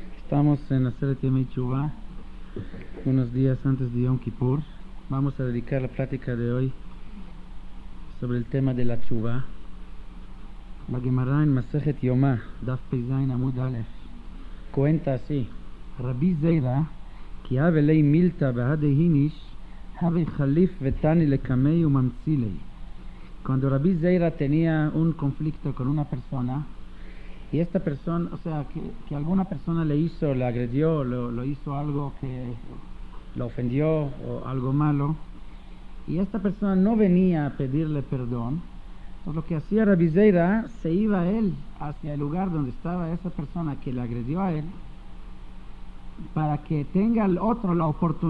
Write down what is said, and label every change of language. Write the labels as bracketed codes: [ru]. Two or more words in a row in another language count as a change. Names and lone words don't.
[es] Estamos en [he] עשרת ימי תשובה, [es] unos días antes de Yom Kippur. Vamos a dedicar la plática de hoy sobre el tema de la Teshuvah. La Gemara en [he] מסכת יומא, דף פ״ז עמוד א, [es] cuenta así: [arc] Rabbi Zeira, כי הוה ליה מילתא בהדי איניש, הוה חליף ותני לקמיה ומימצי ליה. [es] Cuando Rabbi Zeira tenía un conflicto con una persona, y esta persona, o sea, que alguna persona le agredió, lo hizo algo que lo ofendió o algo malo, y esta persona no venía a pedirle perdón, pues lo que hacía Rabbi Zeira, se iba él hacia el lugar donde estaba esa persona que le agredió a él, para que tenga el otro la oportunidad.